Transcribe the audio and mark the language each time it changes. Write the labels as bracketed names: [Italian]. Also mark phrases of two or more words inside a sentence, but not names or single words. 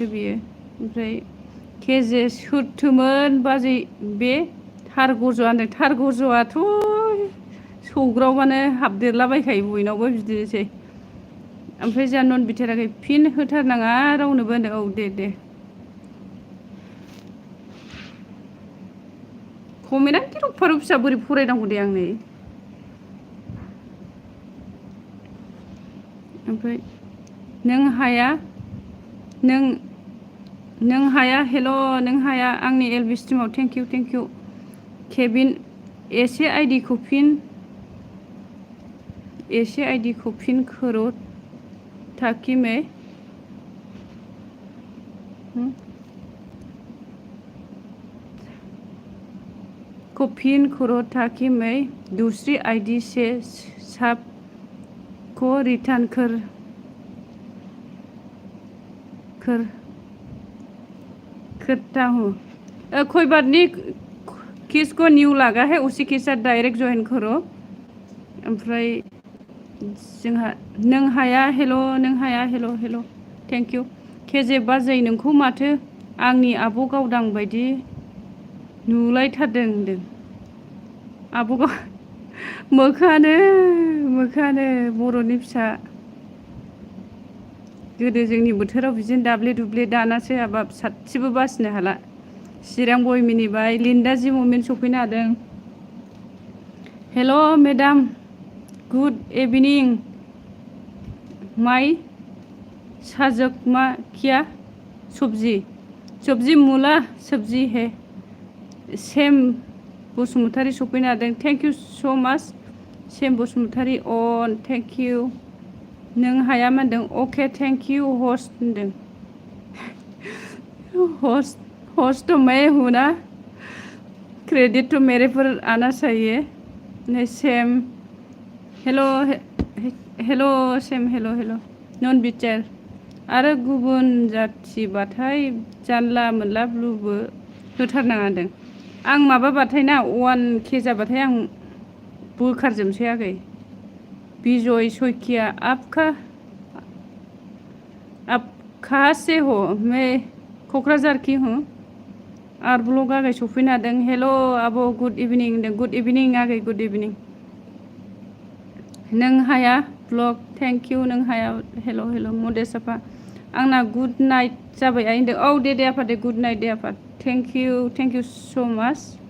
[Bodo] बियो ओमफ्राय केजे सोरथोमोन बाजै बे थार गज'आ होनदों थार गज'आथ' सौग्रावबानो हाबदेरलाबायखायो बयनावबो बिदिनोसै ओमफ्राय जोंहा नन बिटिआराखै फिन होथारनाङा रावनोबो होनदों औ दे कमेन्टआ दिरु फारु फिसा बोरै फरायनांगौ दे आंनो ओमफ्राय नों हाया हेल' नों हाया आंनि एलबि स्ट्रिमाव [English] thank you [Bodo] केबिन [Hindi] एसे आईडी को पिन करो ताकि मैं दूसरी आईडी से सब को रिटर्न करता हूँ कोई बात नहीं किसको न्यू लगा है उसी के साथ डायरेक्ट ज्वाइन करो [Bodo] ओमफ्राय जोंहा नों हाया हेल' [English] thank you [Bodo] केजे बाजै नोंखौ माथो आंनि आब' गावदां बायदि नुलायथारदों होनदों आब' मोखाङानो बर'नि फिसा गोदो जोंनि बोथोराव बिदिनो दाब्ले दुब्ले दानासो हाबाब साथसेबो बासिनो हाला चिरां बय मिनिबाय लिन्दा जि ममेन्ट सफैनो हादों [English] hello madam good evening [Bodo] माय साजक मा [Hindi] किया सब्जी मुला सब्जी है [Bodo] सेम बसुमतारी सफैनो हादों [English] thank you so much [Bodo] सेम बसुमतारी अन [English] thank you [Bodo] नों हाया मा होनदों [English] okay thank you host [Bodo] होनदों [Hindi] होस्ट तो मैं हूँ ना क्रेडिट तो मेरे पर आना चाहिए [Bodo] सेम हेल' सेम हेल' नन बिटिआर आरो गुबुन जाथिबाथाय जानला मोनला ब्लुबो होथारनाङा होनदों आं माबाबाथाय ना 1K जाबाथाय आं बोखारजोबसै आगै बिजय सयकिया आप [Hindi] कहाँ से हो मैं क'क्राझार की हूँ [Bodo] आर ब्लग आगै सफैनो हादों हेल' आब' [English] good evening [Bodo] होनदों [English] good evening [Bodo] आगै [English] good evening [Bodo] नों हाया ब्लग [English] thank you [Bodo] नों हाया हेल' मदे साफा आंना [English] good night [Bodo] जाबाय आइ होनदों औ दे आफा दे [English] good night [Bodo] दे आफा [English] thank you so much